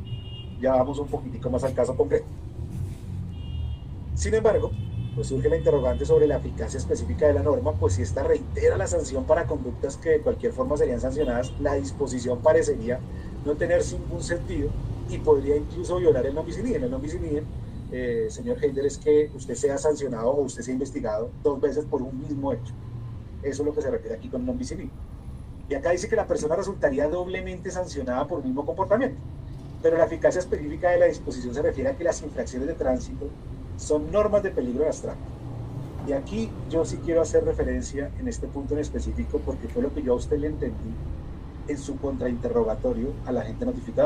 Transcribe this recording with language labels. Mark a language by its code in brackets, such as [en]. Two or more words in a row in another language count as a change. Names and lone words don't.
[es] Ya vamos un poquitico más al caso concreto. Sin embargo, pues surge la interrogante sobre la eficacia específica de la norma, pues si esta reitera la sanción para conductas que de cualquier forma serían sancionadas, la disposición parecería no tener ningún sentido y podría incluso violar el [la] non bis in idem. El non bis in idem, [es] señor Heider, es que usted sea sancionado o usted sea investigado 2 veces por un mismo hecho. Eso es lo que se refiere aquí con [la] non bis in idem. [es] Y acá dice que la persona resultaría doblemente sancionada por un mismo comportamiento, pero la eficacia específica de la disposición se refiere a que las infracciones de tránsito son normas de peligro abstracto. Y aquí yo sí quiero hacer referencia en este punto en específico, porque fue lo que yo a usted le entendí en su contrainterrogatorio al agente notificador.